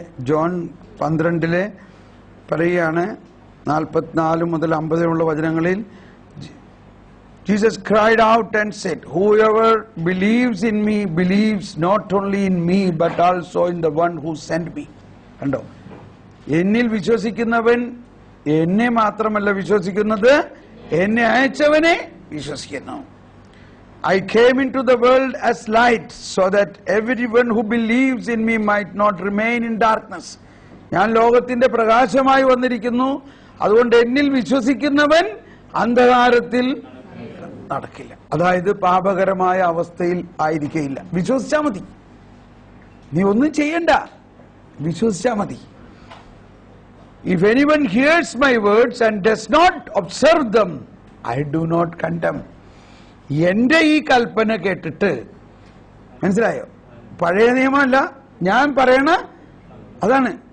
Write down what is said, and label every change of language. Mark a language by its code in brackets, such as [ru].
[ml] John 12 പറയുകയാണ് 44 മുതൽ 50 വചനങ്ങളിൽ [en] Jesus cried out and said, "Whoever believes in me believes not only in me but also in the one who sent me." [ml] കണ്ടോ, എന്നിൽ വിശ്വസിക്കുന്നവൻ എന്നെ മാത്രമല്ല വിശ്വസിക്കുന്നത്, എന്നെ അയച്ചവനെ വിശ്വസിക്കുന്നു. [en] I came into the world as light so that everyone who believes in me might not remain in darkness. [ml] ഞാൻ ലോകത്തിന്റെ പ്രകാശമായി വന്നിരിക്കുന്നു, അതുകൊണ്ട് എന്നിൽ വിശ്വസിക്കുന്നവൻ അന്ധകാരത്തിൽ നടക്കില്ല. അതായത് പാപകരമായ അവസ്ഥയിൽ ആയിരിക്കില്ല. വിശ്വസിച്ചാ മതി, നീ ഒന്നും ചെയ്യണ്ട, വിശ്വസിച്ചാ മതി. [en] If anyone hears my words and does not observe them, I do not condemn. [ml] എന്റെ ഈ കൽപ്പന കേട്ടിട്ട്, മനസ്സിലായോ? പഴയ നിയമമല്ല, ഞാൻ പറയണ അതാണ്.